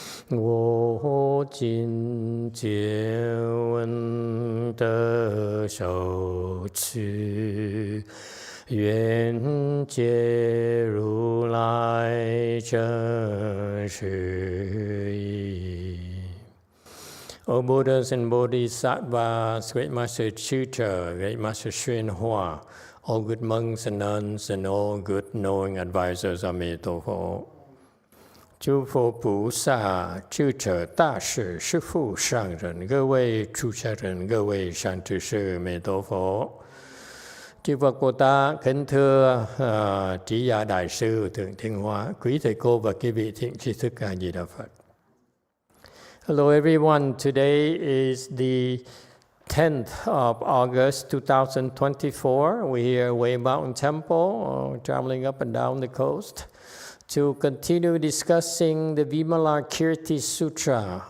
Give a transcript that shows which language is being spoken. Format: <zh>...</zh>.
<zh>我今见闻得受持，愿解如来真实义。</zh> <en>O Buddhas and Bodhisattvas, Great Master Sutra, Great Master YongHua, all good monks and nuns, and all good knowing advisors, Emitofuo.</en> <zh>诸佛菩萨、智者大士、师父上人、各位出家人、各位善知识，弥陀佛。</zh> <vi>Chư Phật Bồ Tát, kính thưa Trí Giả Đại sư Thượng Thiên Hóa, quý thầy cô và quý vị thiện tri thức A Di Đà Phật.</vi> <en>Hello everyone, today is the 10th of August 2024. We're here at Way Mountain Temple, traveling up and down the coast to continue discussing the Vimalakirti Sutra.</en>